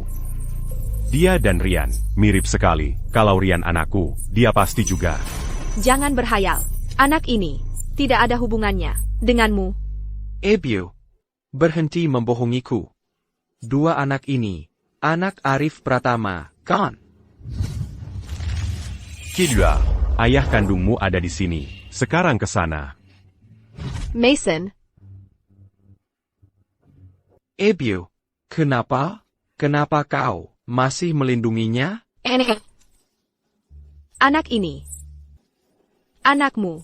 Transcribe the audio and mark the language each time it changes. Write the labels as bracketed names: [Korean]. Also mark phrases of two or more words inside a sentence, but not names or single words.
[Indonesian] Dia dan Rian mirip sekali. Kalau Rian anakku, dia pasti juga. Jangan berhayal. Anak ini tidak ada hubungannya denganmu. Ebio, berhenti membohongiku. Dua anak ini, anak Arif Pratama, kan? [French] Qui lui a? [Indonesian] Ayah kandungmu ada di sini. Sekarang ke sana. Mason, Ebio, kenapa? Kenapa kau masih melindunginya? anak ini anakmu.